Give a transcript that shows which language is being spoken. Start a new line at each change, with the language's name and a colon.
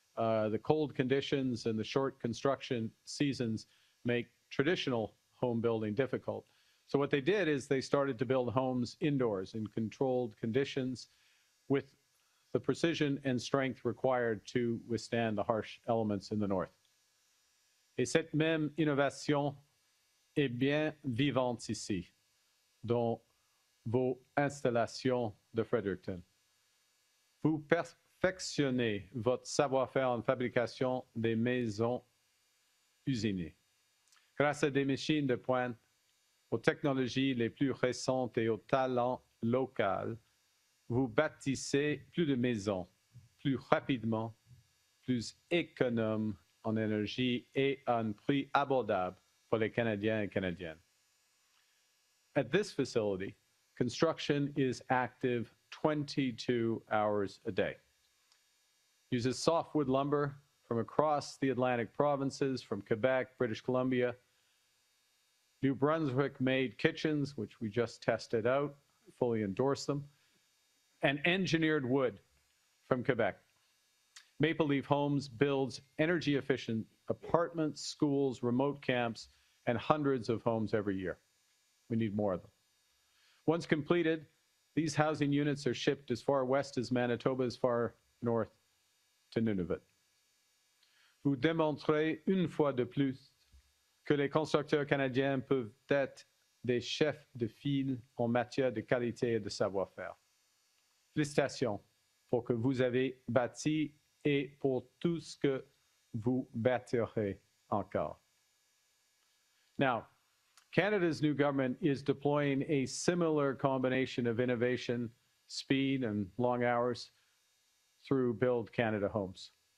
English: The cold conditions and the short construction seasons make traditional home building difficult. So what they did is they started to build homes indoors in controlled conditions with the precision and strength required to withstand the harsh elements in the north.
French: Et cette même innovation est bien vivante ici, dans vos installations de Fredericton. Vous perfectionnez votre savoir-faire en fabrication des maisons usinées. Grâce à des machines de pointe, aux technologies les plus récentes et au talent local, vous bâtissez plus de maisons, plus rapidement, plus économes en énergie et à un prix abordable pour les Canadiens et Canadiennes.
English: At this facility, construction is active 22 hours a day. Uses softwood lumber from across the Atlantic provinces, from Quebec, British Columbia, New Brunswick-made kitchens, which we just tested out, fully endorse them, and engineered wood from Quebec. Maple Leaf Homes builds energy-efficient apartments, schools, remote camps, and hundreds of homes every year. We need more of them. Once completed, these housing units are shipped as far west as Manitoba, as far north to Nunavut.
French: Vous démontrez une fois de plus que les constructeurs canadiens peuvent être des chefs de file en matière de qualité et de savoir-faire. Félicitations pour que vous avez bâti et pour tout ce que vous bâtirez encore.
English: Now, Canada's new government is deploying a similar combination of innovation, speed, and long hours through Build Canada Homes.